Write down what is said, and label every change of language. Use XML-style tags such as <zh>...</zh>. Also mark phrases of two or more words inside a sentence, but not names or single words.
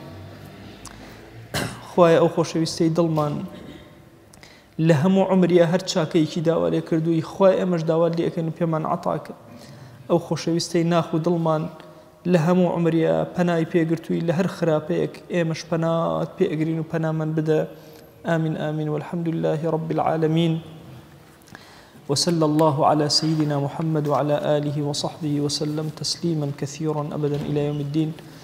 <ckb>خوایە ئەو خۆشەویستەی دڵمان لە هەموو عمریە هەر چاکەیەکی داوا لێ کردووی خوای ئێمەش داوات لێ ئەەکەین و پێمان عەتاکە ئەو خۆشەویستەی ناخ و دڵمان لە هەموو عمریە پەنای پێگرتووی لە هەر خراپەیەک ئێمەش پەنات پێئەگرین و پەنامان بدە</ckb> <ar>آمين آمين والحمد لله رب العالمين وصلى الله على سيدنا محمد وعلى آله وصحبه وسلم تسليما كثيرا أبدا إلى يوم الدين</ar>